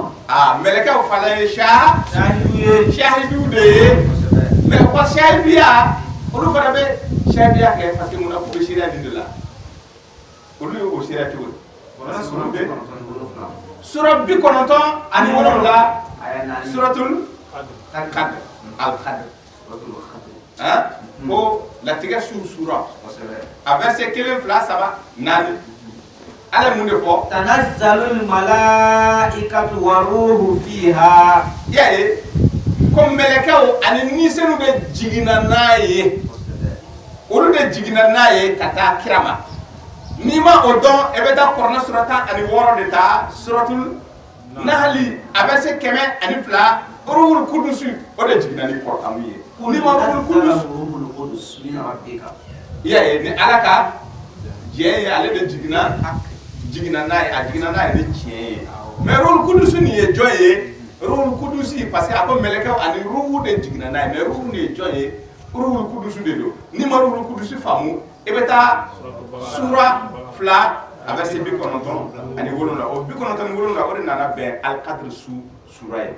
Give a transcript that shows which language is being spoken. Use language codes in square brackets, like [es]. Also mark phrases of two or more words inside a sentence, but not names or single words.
[bm] mɛlɛkɛw fana ye shahidu de ye mais o shahidiya olu fana bɛ shahidiya kɛ [fr] parce que [bm] mun na k'u bɛ seereya nin de la olu ye o seereya cogo di sura 97 ani 7 suratul qadr al-qadr ko latigɛ su sura a verset 1 2 3 4 ala mun de fɔ [ar] تنزل الملائكة والروح فيها [bm] yaye ko mɛlɛkɛw ani nisɛnu bɛ jigina n'a ye olu de jigina n'a ye ka taa kira ma n'i ma o dɔn e bɛ taa kɔrɔna sura 10 ani 6 de ta suratul nahli a verset 102 [ar] روح القدس [bm] o de jigina ni kɔrɔtamu ye n'i ma [ar] روح القدس [bm] yaye ni ala ka diɲɛ ye ale de jigina n'a ye a jigina n'a ye ni tiɲɛ ye mais [ar] روح القدس [bm] nin ye jɔn ye [ar] روح القدس [fr] parce que [bm] a ko mɛlɛkɛw ani ruhu de jigina n'a ye mais ruhu nin ye jɔn ye [ar] روح القدس [bm] de don n'i ma [ar] روح القدس [bm] faamu e bɛ taa sura 2 a verset 97 ani 7 o 97 ni 7 o de nana bɛn al-qadr sura ye